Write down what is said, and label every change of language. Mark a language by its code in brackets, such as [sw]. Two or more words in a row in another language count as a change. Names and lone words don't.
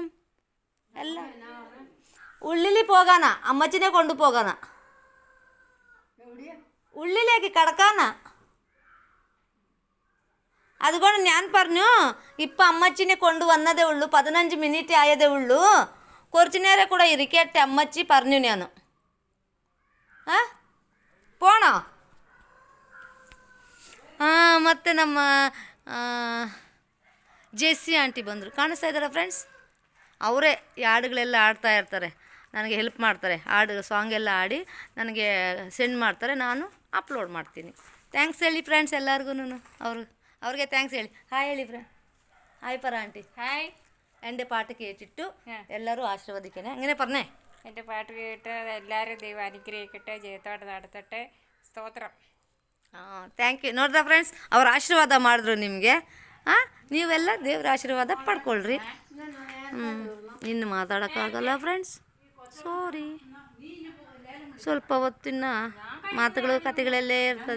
[ml] എല്ലാം ഉള്ളിൽ പോകാനാ, അമ്മച്ചിനെ കൊണ്ടുപോകാനാ, ഉള്ളിലേക്ക് കടക്കാനാ. അതുകൊണ്ട് ഞാൻ പറഞ്ഞു ഇപ്പം അമ്മച്ചിനെ കൊണ്ടുവന്നതേ ഉള്ളൂ, 15 മിനിറ്റ് ആയതേ ഉള്ളൂ, കുറച്ച് നേരം കൂടെ ഇരിക്കട്ടെ അമ്മച്ചി പറഞ്ഞു ഞാൻ. പോണോ? [kn] ಮತ್ತು ನಮ್ಮ ಜೆಸ್ಸಿ ಆಂಟಿ ಬಂದರು, ಕಾಣಿಸ್ತಾ ಇದ್ದಾರೆ ಫ್ರೆಂಡ್ಸ್. ಅವರೇ ಈ ಹಾಡುಗಳೆಲ್ಲ ಆಡ್ತಾ ಇರ್ತಾರೆ, ನನಗೆ ಹೆಲ್ಪ್ ಮಾಡ್ತಾರೆ. ಹಾಡು ಸಾಂಗ್ ಎಲ್ಲ ಆಡಿ ನನಗೆ ಸೆಂಡ್ ಮಾಡ್ತಾರೆ, ನಾನು ಅಪ್ಲೋಡ್ ಮಾಡ್ತೀನಿ. ಥ್ಯಾಂಕ್ಸ್ ಹೇಳಿ ಫ್ರೆಂಡ್ಸ್ ಎಲ್ಲರಿಗೂ. ಅವ್ರಿಗೆ ಥ್ಯಾಂಕ್ಸ್ ಹೇಳಿ. ಹಾಯ್ ಹೇಳಿ ഫ്രണ്ട്. [ml] ഹായ് പറ ആൻറ്റി. ഹായ്. എൻ്റെ പാട്ട് കേട്ടിട്ടു എല്ലാവരും ആശീർവദിക്കണേ. അങ്ങനെ പറഞ്ഞേ. എൻ്റെ പാട്ട് കേട്ട് എല്ലാവരും ദൈവം അനുഗ്രഹിക്കട്ടെ, ജയത്തോടെ നടത്തട്ടെ. [kn] ಸ್ತೋತ್ರ. [en] thank you. [kn] ನೋಡ್ದ ಫ್ರೆಂಡ್ಸ್, ಅವ್ರು ಆಶೀರ್ವಾದ ಮಾಡಿದ್ರು ನಿಮಗೆ. ನೀವೆಲ್ಲ ದೇವ್ರ ಆಶೀರ್ವಾದ ಪಡ್ಕೊಳ್ರಿ. ಇನ್ನು ಮಾತಾಡೋಕ್ಕಾಗಲ್ಲ ಫ್ರೆಂಡ್ಸ್, ಸಾರಿ. ಸ್ವಲ್ಪ ಹೊತ್ತಿನ ಮಾತುಗಳು ಕತೆಗಳಲ್ಲೇ ಇರ್ತದೆ.